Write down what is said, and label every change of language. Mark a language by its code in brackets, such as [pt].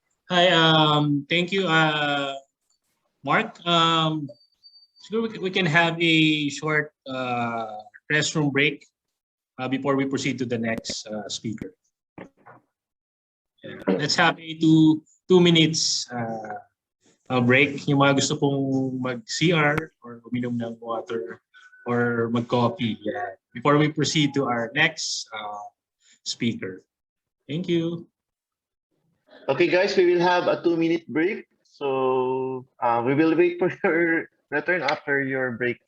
[en] Hi, thank you, Mark. So we can have a short restroom break before we proceed to the next speaker. Yeah. Let's have a two minutes break. [tl] Yung mga gusto pong mag-CR or uminom ng water or mag-coffee. [en] Yeah. Before we proceed to our next speaker. Thank you. Okay, guys, we will have a 2-minute break. So we will wait for your return after your break.